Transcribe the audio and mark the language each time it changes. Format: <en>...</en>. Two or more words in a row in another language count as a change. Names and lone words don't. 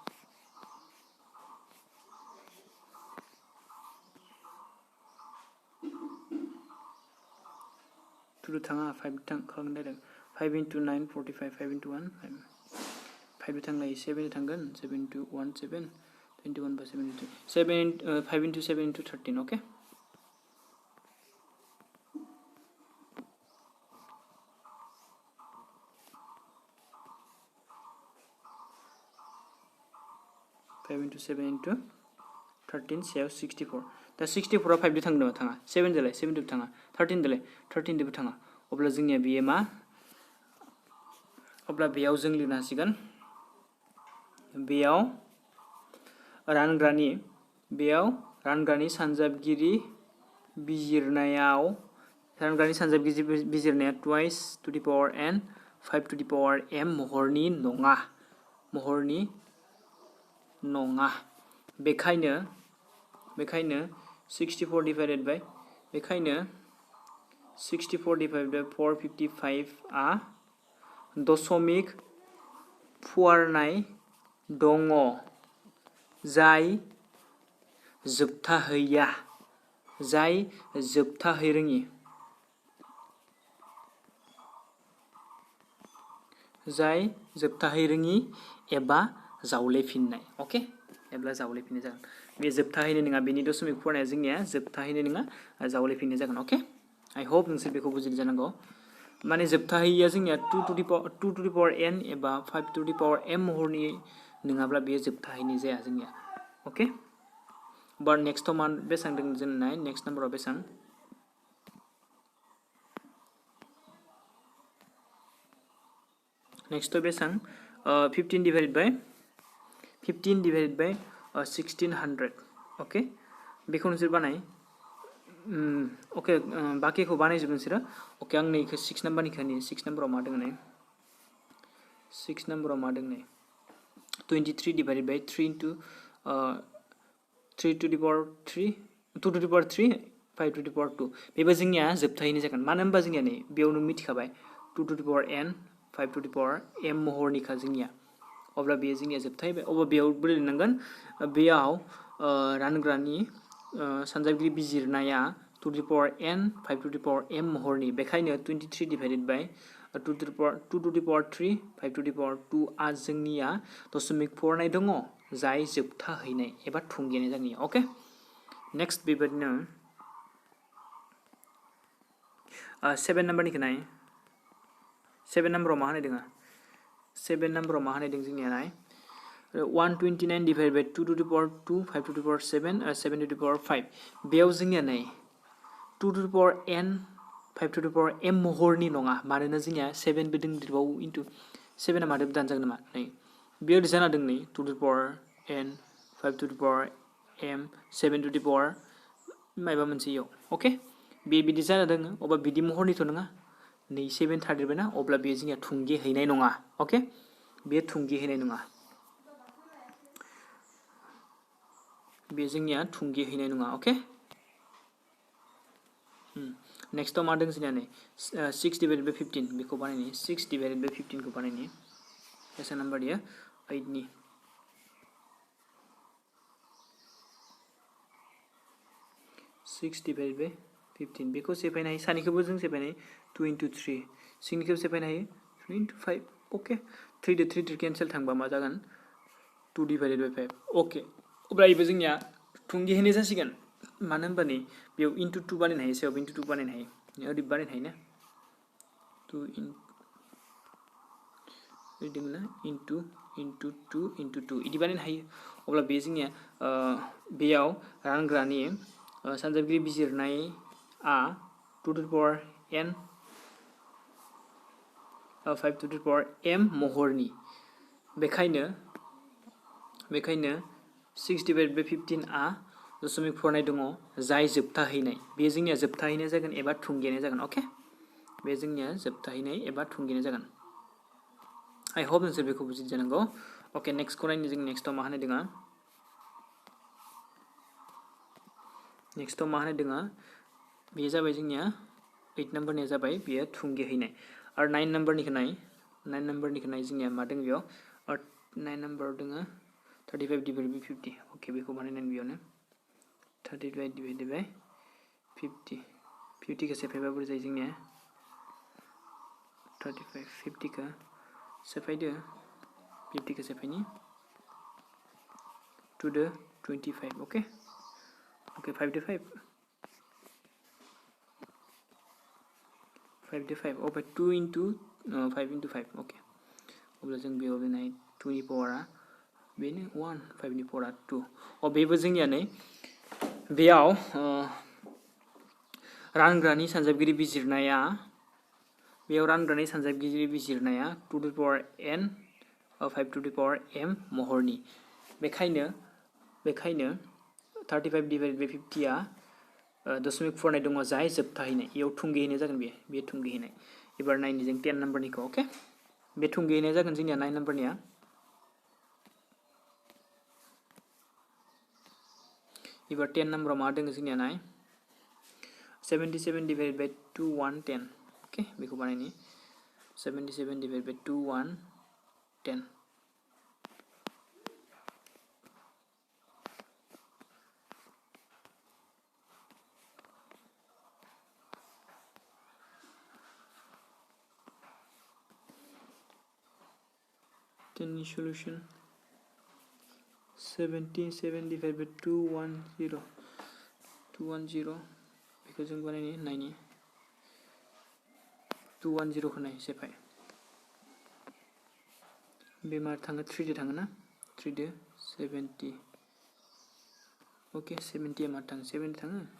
<brx>2 थाङा 5 खालामनो नायदों</brx> <en>5 into 9 45 5 into 1</en> <brx>5 थांलाय 7 थांगोन</brx> <en>7 into 1 7 21 by 7 into 5 into 7 into 13</en> <brx>ओके</brx> <en>into 7 into 13 सेव 64 दा 64</en> <brx>5 दो थांदों थाङा 7 देलाय 7 दो थाङा 13 देलाय 13 दोबो थाङा अब्ला जोंनिया बेयो मा अब्ला बेयाव जों लिरनो हासिगोन बेयाव रानग्रानि सानजाबगिरि बिजिरनाया</brx> <en>twice to the power n 5 to the power m</en> <brx>महरनि नङा बेखायनो</brx> <en>64 divided by 455</en> <brx>आ दशमिक फुवारनाय दङ जाय जोबथाहैरोङि एबा जावलेफिननाय ओके एब्ला जावलेफिननाय जागोन बे जोबथाहैनाय नङा बेनि दशमिक फरायनाया जोंनिया जोबथाहैनाय नङा जावलेफिननाय जागोन ओके</brx> <en>I hope</en> <brx>नोंसोर बेखौ बुजिदों जानांगौ माने जोबथाहैया जोंनिया</brx> <en>2 to the power n</en> <brx>एबा</brx> <en>5 to the power m</en> <brx>महरनि नङाब्ला बेयो जोबथाहैनाय जाया जोंनिया ओके बाट नेक्स्टआव मा बेसां दङ जों नाय नेक्स्ट नम्बराव बेसां नेक्स्ट बेसां</brx> <en>15 divided by 1600</en> <brx>ओके बेखौ नोंसोर बानाय ओके बाकिखौ बानायजोब नोंसोरो ओके आं नैखौ 6 नम्बरनिखौ 6 नम्बराव मा दङ नै 6 नम्बराव मा दङ नै 23</brx> <en>divided by 3 into 3 to the power 3 2 to the power 3 5 to the power 2 बेबो जोंनिया जोबथाहैनाय</en> <brx>जागोन मानो होनबा जोंनिया नै बेयावनो मिथिखाबाय</brx> <en>2 to the power n 5 to the power m</en> <brx>महरनिखा जोंनिया अब्ला बेयो जोंनिया जोबथाहैबाय अब्ला बेयाव बोरै लिरनांगोन बेयाव रानग्रानि सानजाबगिरि बिजिरनाया</brx> <en>2 to the power n 5 to the power m</en> <brx>महरनि बेखायनो</brx> <en>23 divided by 2 to the power 3 5 to the power 2</en> <brx>आ जोंनिया दशमिक फरायनाय दङ जाय जोबथाहैनाय एबा थुंगेनाय जागोन ओके नेक्स्ट बेबायदिनो 7 नम्बरनिखौ नाय 7 नाम्बाराव मा होनाय दङ 7 नाम्बाराव मा होनाय दङ जोंनिया नाय</brx> <en>129 divided by 2 to the power 2 5 to the power 7 7 to the power 5</en> <brx>बेयाव जोंनिया नै</brx> <en>2 to the power n 5 to the power m</en> <brx>महरनि नङा मानोना जोंनिया 7 बो दंदेरबावो इनटु 7 आ मादो दानजागोन नामा नै बेयाव जाना दं नै</brx> <en>2 to the power n 5 to the power m 7 to the power</en> <brx>मायबा मोनसे इयाव ओके बे बिदि जाना दङ अब्ला बिदि महरनिथ' नङा नै 7 थादेरबायना अब्ला बे जोंनिया थुंगे हैनाय नङा ओके बे थुंगे हैनाय नङा बे जोंनिया थुंगे हैनाय नङा ओके नेक्स्ट मा दं जोंनिया नै</brx> <en>6 divided by 15</en> <brx>बेखौ बानायनि</brx> <en>6 divided by 15</en> <brx>को बानायनि</brx> <hi>ऐसा नंबर दिया</hi> <brx>8 नि</brx> <en>6 divided by 15</en> <brx>बेखौ सेफायनो हायो सानिखौबो जों सेफायनो हायो</brx> <en>2 into 3</en> <brx>सिंनिखौबो सेफायनो हायो</brx> <en>3 into 5</en> <brx>ओके 3 दो 3 कैंसिल थांबा मा जागोन</brx> <en>2 divided by 5</en> <brx>ओके अब्ला इबो जोंनिया थुंगे हैनाय जासिगोन मानो होनबा नै बेयाव into 2 बानायनो हायो सेयाव into 2 बानायनो हायो ओरै बानायनो हायो ना 2 इदिमोना</brx> <en>into 2 into 2</en> <brx>इदि बानायनो हायो अब्ला बे जोंनिया बेयाव रानग्रानि सानजाबगिरि बिजिरनाय आ</brx> <en>2 to the power n 5 to the power m</en> <brx>महरनि बेखायनो</brx> <en>6 divided by 15</en> <brx>आ दशमिक फरायनाय दङ जाय जोबथाहैनाय बे जोंनिया जोबथाहैनाय जागोन एबा थुंगेनाय जागोन ओके बे जोंनिया जोबथाहैनाय एबा थुंगेनाय जागोन</brx> <en>I hope</en> <brx>नोंसोर बेखौ बुजिदों जानांगौ ओके नेक्स्ट को नायनि जों नेक्स्टआव मा होनाय दङ नेक्स्टआव मा होनाय दङ बे जाबाय जोंनिया 8 नम्बरनिया जाबाय बेयो थुंगेहैनाय आरो 9 नम्बरनिखौ नाय 9 नम्बरनिखौ नाय जोंनिया मा दङ बेयाव 9 नम्बराव दङ</brx> <en>35 divided by 50</en> <brx>ओके बेखौ बानायनानै बेयावनो</brx> <en>35 divided by 50</en> <brx>50 को सेफायबा बोरै जायो जोंनिया 35 50 को सेफायदो 50 को सेफायनि</brx> <en>to the 25</en> <brx>ओके ओके</brx> <en>5 to 5 5 to 5</en> <brx>ओके</brx> <en>2 into 5 into 5</en> <brx>ओके अब्ला जों बेयाव नाय 2 नि पावारा बेनो 1 5 नि पावारा 2 अ बेबो जोंनिया नै बेयाव रानग्रानि सानजाबगिरि बिजिरनाया</brx> <en>2 to the power n 5 to the power m</en> <brx>महरनि बेखायनो</brx> <en>35 divided by 50</en> <brx>आ दशमिक फरायनाय दङ जाय जोबथाहैनाय इयाव थुंगेहैनाय जागोन बे थुंगेहैनाय एबार नायनि जों 10 नम्बरनिखौ ओके बे थुंगेहैनाय जागोन जोंनिया 9 नम्बरनिया एबार 10 नम्बराव मा दङ जोंनिया नाय</brx> <en>77 divided by 2 110 ओके बेखौ बानायनि 77 divided by 2 110 10 solution 77 divided by 210</en> <brx>बेखौ जों बानायनि नायनि 210 को नाय सेफाय बे मा थाङो 3 दो थाङो ना 3 दो 70 ओके 70 मा थाङो 7 थाङो</brx>